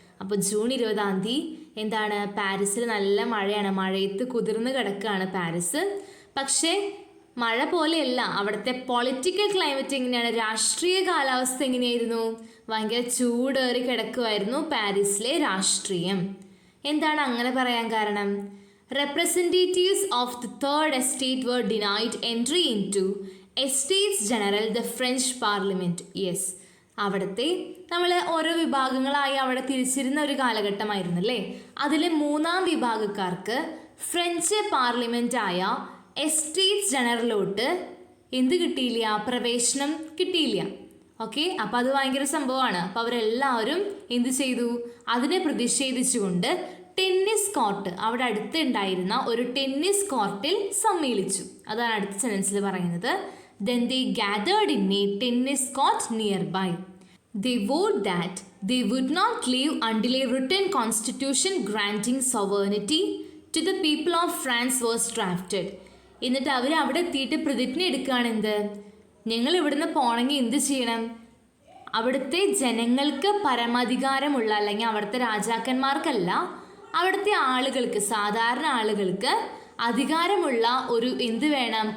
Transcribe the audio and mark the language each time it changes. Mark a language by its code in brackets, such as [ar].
[ml] അപ്പോൾ ജൂൺ 20 എന്താണ്? പാരീസിൽ നല്ല മഴയാണ്, മഴയത്ത് കുതിർന്ന് കിടക്കുകയാണ് പാരീസ്. പക്ഷേ മഴ പോലെയല്ല, അവിടുത്തെ പൊളിറ്റിക്കൽ ക്ലൈമറ്റ് എങ്ങനെയാണ്? രാഷ്ട്രീയ കാലാവസ്ഥ എങ്ങനെയായിരുന്നു? ഭയങ്കര ചൂടേറി കിടക്കുമായിരുന്നു പാരീസിലെ രാഷ്ട്രീയം. എന്താണ് അങ്ങനെ പറയാൻ കാരണം? [en] Representatives of the third estate were denied entry into Estates General, the French Parliament. [ml] Yes, അവിടുത്തെ നമ്മൾ ഓരോ വിഭാഗങ്ങളായി അവിടെ തിരിച്ചിരുന്ന ഒരു കാലഘട്ടമായിരുന്നു അല്ലേ. അതിൽ 3ാം വിഭാഗക്കാർക്ക് ഫ്രഞ്ച് പാർലമെൻറ്റായ എസ്റ്റേറ്റ്സ് ജനറലോട്ട് എന്ത് കിട്ടിയില്ല? പ്രവേശനം കിട്ടിയില്ല. ഓക്കെ, അപ്പോൾ അത് ഭയങ്കര സംഭവമാണ്. അപ്പോൾ അവരെല്ലാവരും എന്ത് ചെയ്തു? അതിനെ പ്രതിഷേധിച്ചുകൊണ്ട് ടെന്നീസ് കോർട്ട്, അവിടെ അടുത്തുണ്ടായിരുന്ന ഒരു ടെന്നീസ് കോർട്ടിൽ സമ്മേളിച്ചു. അതാണ് അടുത്ത സെൻറ്റൻസിൽ പറയുന്നത്. [en] Then they gathered in a tennis court nearby. They vowed that they would not leave until a written constitution granting sovereignty to the people of France was drafted. [ml] എന്നിട്ട് അവർ അവിടെ എത്തിയിട്ട് പ്രതിജ്ഞ എടുക്കുകയാണ്. എന്ത്? ഞങ്ങൾ ഇവിടുന്ന് പോകണമെങ്കിൽ എന്ത് ചെയ്യണം? അവിടുത്തെ ജനങ്ങൾക്ക് പരമാധികാരമുള്ള, അല്ലെങ്കിൽ അവിടുത്തെ രാജാക്കന്മാർക്കല്ല, അവിടുത്തെ ആളുകൾക്ക്, സാധാരണ ആളുകൾക്ക് അധികാരമുള്ള ഒരു എന്ത് വേണം?